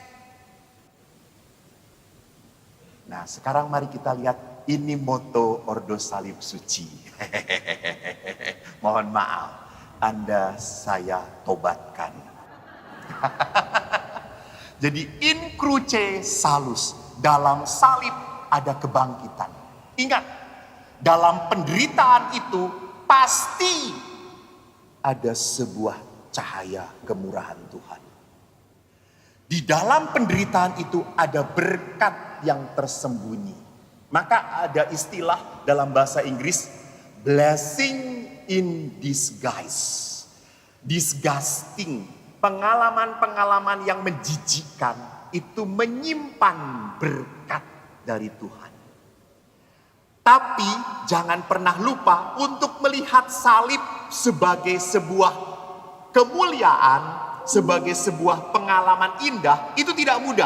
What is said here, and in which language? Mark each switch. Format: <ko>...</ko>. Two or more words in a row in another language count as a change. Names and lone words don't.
<id>Nah, sekarang mari kita lihat ini moto Ordo Salib Suci. Mohon maaf, Anda saya tobatkan. Jadi</id> <la>in cruce salus,</la> <id>dalam salib ada kebangkitan. Ingat, dalam penderitaan itu pasti ada sebuah cahaya kemurahan Tuhan. Di dalam penderitaan itu ada berkat yang tersembunyi. Maka ada istilah dalam bahasa Inggris,</id> <en>blessing in disguise.</en> <id>Disgusting. Pengalaman-pengalaman yang menjijikkan itu menyimpan berkat dari Tuhan. Tapi jangan pernah lupa untuk melihat salib sebagai sebuah kemuliaan, sebagai sebuah pengalaman indah, itu tidak mudah.</id>